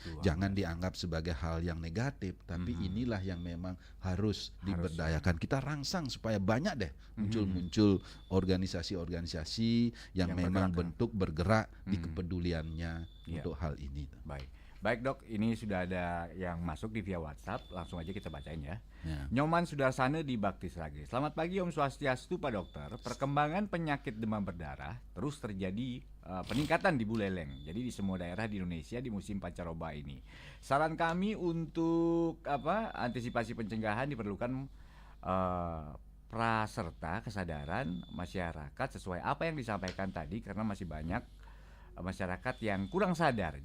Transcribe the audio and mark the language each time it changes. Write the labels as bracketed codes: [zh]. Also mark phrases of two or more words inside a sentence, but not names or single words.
[id] Jangan dianggap sebagai hal yang negatif, tapi inilah yang memang harus diberdayakan. Kita rangsang supaya banyak deh muncul organisasi-organisasi yang memang bentuk bergerak di kepeduliannya untuk hal ini. Baik Dok, ini sudah ada yang masuk di via WhatsApp, langsung aja kita bacain ya. Nyoman Sudarsana di Bakti Srage. Selamat pagi [sa] Om Swastiastu [id] Pak Dokter. Perkembangan penyakit demam berdarah terus terjadi peningkatan di Buleleng. Jadi di semua daerah di Indonesia di musim pancaroba ini. Saran kami untuk antisipasi pencegahan diperlukan praserta kesadaran masyarakat sesuai apa yang disampaikan tadi, karena masih banyak masyarakat yang kurang sadar.